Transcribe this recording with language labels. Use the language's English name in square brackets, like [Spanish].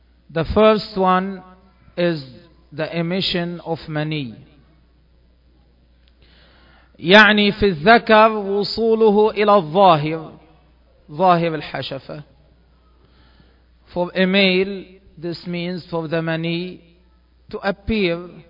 [English] The first one is the emission of mani. [Arabic] يعني في الذكر وصوله إلى الظاهر, ظاهر الحشفة. [English] For a male, this means for the mani to appear.